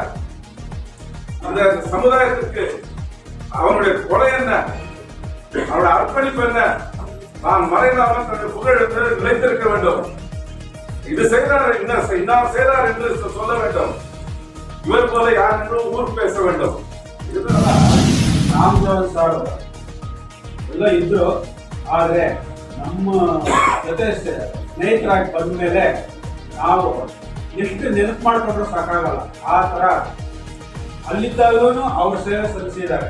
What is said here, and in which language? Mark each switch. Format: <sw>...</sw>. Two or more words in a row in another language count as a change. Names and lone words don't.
<ta>அந்த சமுதாயத்திற்கு அவனுடைய கொலை என்ன, அவருடைய அர்ப்பணிப்பு என்ன, நான் மறைந்தாலும் தன்னுடைய புகழ் என்று நிலைத்திருக்க வேண்டும். இது செய்தார், இன்னார் செய்தார் என்று சொல்ல வேண்டும். இவர் போல யார் என்று ஊர் பேச வேண்டும்.</ta> <kn>ಎಲ್ಲ ಇದ್ರು, ಆದ್ರೆ ನಮ್ಮ ಜೊತೆ ಸ್ನೇಹಿತರಾಗಿ ಬಂದ ಮೇಲೆ ನಾವು ಎಷ್ಟು ನೆನಪು ಮಾಡ್ಕೊಂಡ್ರು ಸಾಕಾಗಲ್ಲ. ಆ ತರ ಅಲ್ಲಿದ್ದಾಗಲೂ ಅವ್ರ ಸೇವೆ ಸಲ್ಲಿಸಿದ್ದಾರೆ.</kn>